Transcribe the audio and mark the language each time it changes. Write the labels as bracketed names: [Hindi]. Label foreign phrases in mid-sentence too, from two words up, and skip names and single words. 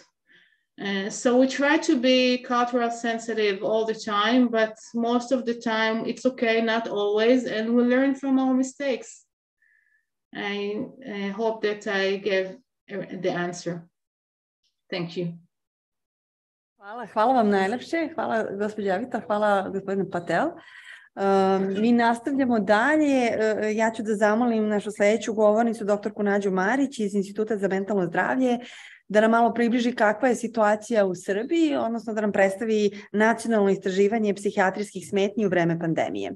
[English] So we try to be cultural sensitive all the time, but most of the time it's okay, not always, and we learn from our mistakes. I hope that I gave the answer. Thank you. [Serbian] Hvala vam najlepše. Hvala gospođa Avita, hvala gospodine Patel. Mi nastavljamo dalje. Ja ću da zamolim našu sledeću govornicu, doktorku Nađu Marić iz Instituta za mentalno zdravlje, da nam malo približi kakva je situacija u Srbiji, odnosno da nam predstavi nacionalno istraživanje psihijatrijskih smetnji u vreme pandemije.